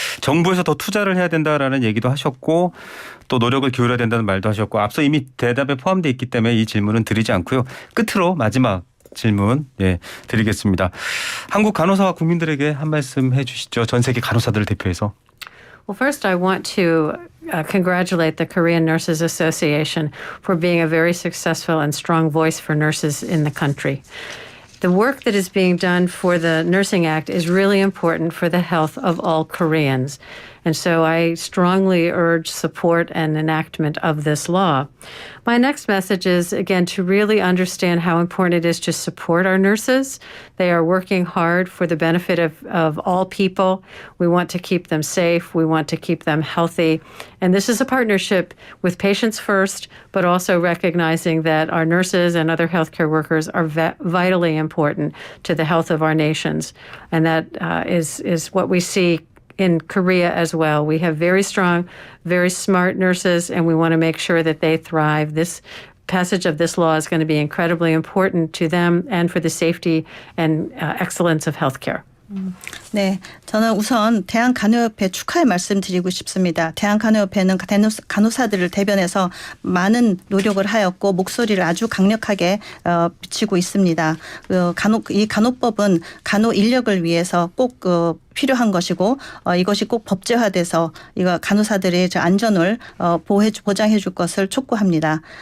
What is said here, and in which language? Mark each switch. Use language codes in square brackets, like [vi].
[ko] 정부에서 더 투자를 해야 된다라는 얘기도 하셨고, 또 노력을 기울여야 된다는 말도 하셨고, 앞서 이미 대답에 포함되어 있기 때문에 이 질문은 드리지 않고요. 끝으로 마지막 질문 드리겠습니다. 한국 간호사와 국민들에게 한 말씀 해주시죠. 전 세계 간호사들을 대표해서. [en] Well, first, I want to congratulate the Korean Nurses Association for being a very successful and strong voice for nurses in the country. The work that is being done for the Nursing Act is really important for the health of all Koreans. And so I strongly urge support and enactment of this law. My next message is, again, to really understand how important it is to support our nurses. They are working hard for the benefit of all people. We want to keep them safe. We want to keep them healthy. And this is a partnership with patients first, but also recognizing that our nurses and other healthcare workers are vitally important to the health of our nations. And that is what we see in Korea as well. We have very strong, very smart nurses, and we want to make sure that they thrive. This passage of this law is going to be incredibly important to them and for the safety and excellence of healthcare. [ko] 네, 저는 우선 대한간호협회 축하의 말씀드리고 싶습니다. 대한간호협회는 간호사들을 대변해서 많은 노력을 하였고 목소리를 아주 강력하게 비치고 있습니다. 이 간호법은 간호 인력을 위해서 꼭 필요한 것이고 이것이 꼭 법제화돼서 이거 간호사들의 안전을 보장해 줄 것을 촉구합니다.